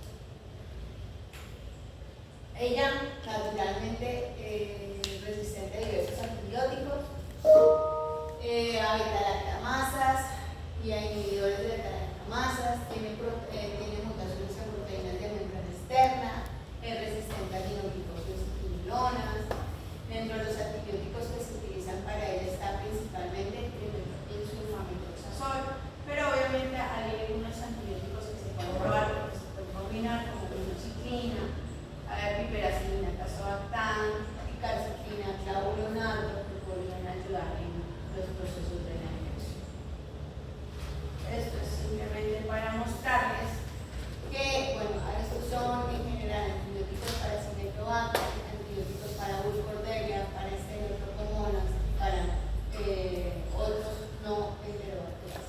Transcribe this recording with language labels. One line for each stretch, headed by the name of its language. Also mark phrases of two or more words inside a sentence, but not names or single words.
Spanish: Ella, naturalmente, resistente a diversos antibióticos, a beta-lactamasas y a inhibidores de beta-lactamasas, tiene mutaciones en proteínas de membrana externa, es resistente a aminoglicosidos y quinilonas. Dentro de los antibióticos que se utilizan para ella está principalmente el sulfamethoxazol, pero obviamente hay algunos antibióticos que se pueden probar, que se pueden combinar, como minoxidilina, piperacilina, tazobactam, picarciclina, clavulonato, que podrían ayudar en los procesos de la infección. Esto es simplemente para mostrarles que, bueno, estos son en general antibióticos para Cinetobacter, antibióticos para Burkholderia, para Estenotrophomonas, para otros no enterobacterias.